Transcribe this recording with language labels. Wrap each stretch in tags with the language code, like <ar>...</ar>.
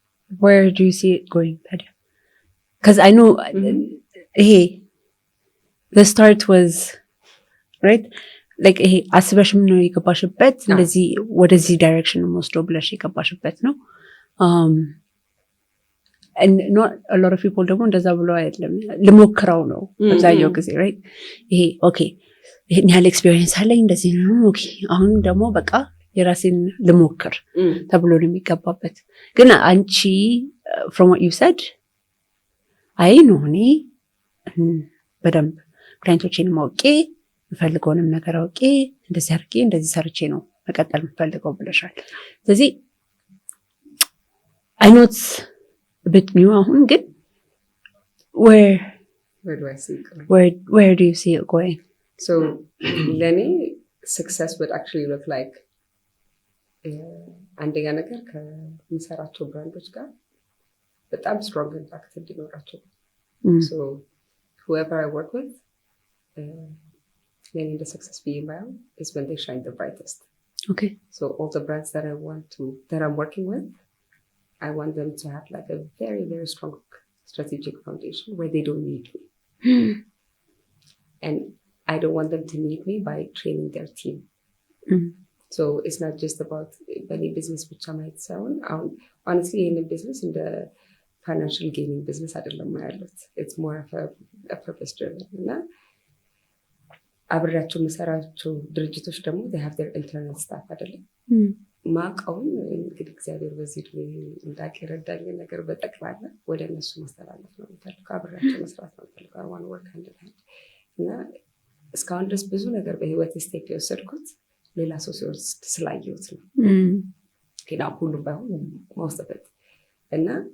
<en>Where do you see it going, Tadia? Because I know hey the start was right like</en> <am>ይሄ አስበሽም ነው የገባሽበት እንደዚህ ወደዚህ ዳይሬክሽን ወስዶ ብለሽ የገባሽበት ነው</am> <en>and not a lot of people</en> <am>ደግሞ እንደዛ ብለው አይደለም ልሞክረው ነው አብዛኛው ጊዜ</am> <en>right</en> <am>ይሄ okay ይሄን ያህል ኤክስፒሪየንስ አለኝ እንደዚህ ነው ኦኬ አሁን ደግሞ በቃ የራሴን ልሞክር ተብሎ ነው የሚገባበት ግን አንቺ</am> <en>from what you said</en> <am>አይ ነው እኔ በደንብ ክላይንቶቼን ማውቄ የምፈልገውንም ነገር አውቄ እንደዚህ አድርጌ እንደዚህ ሰርቼ ነው መቀጠል የምፈልገው ብለሻል። ስለዚህ</am> <en>I know it's a bit new</en> <am>አሁን ግን</am> <en>where do I see it going? Where do you see it going? So ለኔ success would actually look like</en> <am>አንደኛ ነገር ከሚሰራቸው ብራንዶች ጋር በጣም</am> <en>strong impact እንዲኖራቸው so whoever I work with</en> <am>ለኔ</am> <en>the success being mine is when they shine the brightest. Okay. So all the brands that I'm working with, I want them to have like a very, very strong strategic foundation where they don't need me. And I don't want them to need me by training their team. So it's not just about any business which I might sound. Honestly, in a business, in the financial gaining business, I don't know. It's more of a purpose driven.</en> <am>አብሬያቸው የምሰራቸው ድርጅቶች ደግሞ</am> <en>they have their internal staff</en> <am>አይደለም ማቀውን እንግዲህ እግዚአብሔር በዚህ እንዳቅ የረዳኝ ነገር በጠቅላላ ወደ እነሱ ማስተላለፍ ነው የምፈልገው አብሬያቸው መስራት ነው የምፈልገው</am> <en>I want to work hand in hand</en> <am>እና እስካሁን ድረስ ብዙ ነገር በህይወት ስቴፕ የወሰድኩት ሌላ ሰው ሲወስድ ስላየሁት ነው ግን ሁሉም ባይሆን ማውስተበት እና</am>